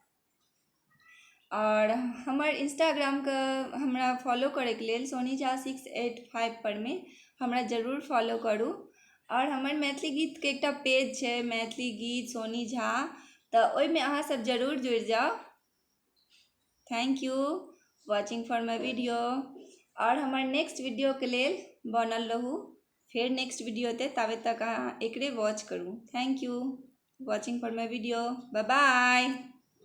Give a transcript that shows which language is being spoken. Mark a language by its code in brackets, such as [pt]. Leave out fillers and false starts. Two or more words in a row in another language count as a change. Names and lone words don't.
[mai] और हमर इंस्टाग्राम के हमरा फॉलो करैके लेल सोनी झा 685 पर में हमरा जरूर फॉलो करू। और हमर मैथिली गीत के एकटा पेज छै मैथिली गीत सोनी झा, तऽ ओहिमे अहाँ सब जरूर जुड़ि जाओ। [en] Thank you watching for my video. [mai] और हमर [en] next video [mai] के लेल बनल रहू। फिर [en] next video [mai] ते ताबे तक अहाँ एकरे वॉच करू। [en] Thank you watching for my video. Bye bye.